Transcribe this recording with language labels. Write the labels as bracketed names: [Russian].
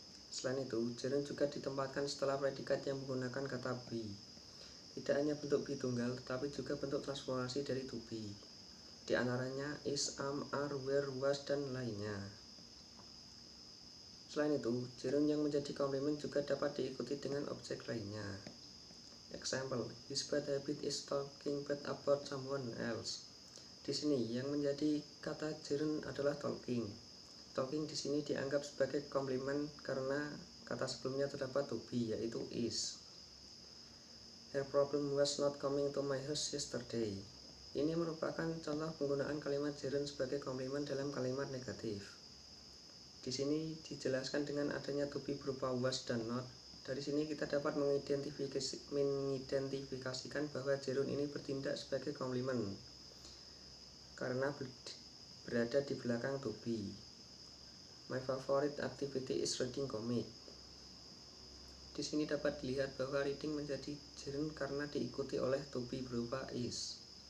[Indonesian] Selain itu, gerund juga ditempatkan setelah predikat yang menggunakan kata be. Tidak hanya bentuk be tunggal, tetapi juga bentuk transformasi dari to be. Di antaranya is, am, are, were, was, dan lainnya. Selain itu, gerund yang menjadi komplement juga dapat diikuti dengan objek lainnya. [English] Example: his bad habit is talking bad about someone else. [Indonesian] Di sini yang menjadi kata gerund adalah talking. Talking di sini dianggap sebagai komplement karena kata sebelumnya terdapat to be, yaitu is. [English] Her problem was not coming to my house yesterday. [Indonesian] Ini merupakan contoh penggunaan kalimat gerund sebagai komplement dalam kalimat negatif. Di sini dijelaskan dengan adanya to be berupa was dan not. Dari sini kita dapat mengidentifikasikan bahwa gerund ini bertindak sebagai komplement karena berada di belakang to be. [English] My favorite activity is reading comic. [Indonesian] Di sini dapat dilihat bahwa reading menjadi gerund karena diikuti oleh to be berupa is.